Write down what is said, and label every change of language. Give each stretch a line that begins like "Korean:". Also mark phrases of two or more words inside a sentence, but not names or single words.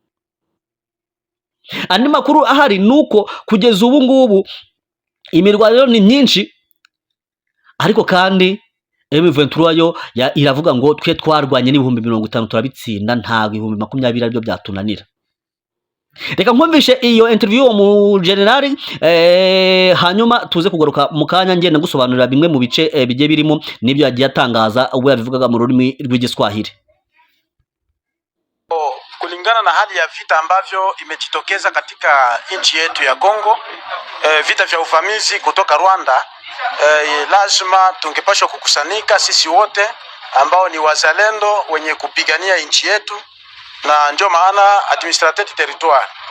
Kinyarwanda: Andi makuru ahari nuko kugeza ubu ngubu imirwano ni myinshi, ariko kandi M23 yo iravuga ngo twe twarwanye n'ibihumbi 50 turabitsinda, ntago ibihumbi 20 aribyo byatunanira. Reka nkumvishe iyo interview mu general, hanyuma tuze kugaruka mu kanya ngenda gusobanurira bimwe mu bice bigiye birimo nibyo yagiye atangaza ubwo yabivugaga mu rurimi rw'igiswahili.
Swahili: Kulingana na hali ya vita ambavyo imejitokeza katika nchi yetu ya Kongo, vita vya uvamizi kutoka Rwanda, lazima tungepashwa kukusanyika sisi wote ambao ni wazalendo wenye kupigania nchi yetu, na ndio maana
French: administrateur du territoire